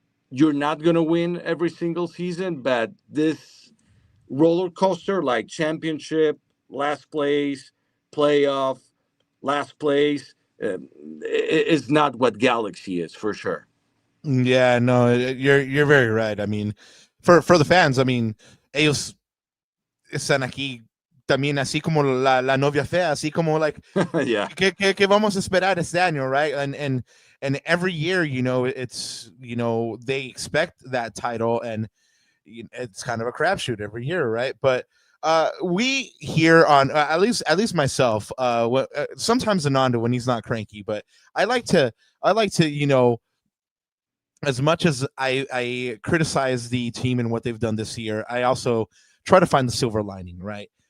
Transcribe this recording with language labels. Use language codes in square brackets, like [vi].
[en] You're not going to win every single season, but this roller coaster like championship, last place, playoff, last place, is not what Galaxy is for sure. Yeah, no, you're very right. I mean, for the fans, I mean, [es] ellos están aquí también así como la novia fea, así como like, [en] Yeah. [es] ¿qué vamos a esperar este año, right? [en] And every year, you know, it's, you know, they expect that title, and it's kind of a crapshoot every year, right? But we here on at least myself, sometimes Ananda when he's not cranky, but I like to you know, as much as I criticize the team and what they've done this year, I also try to find the silver lining, right?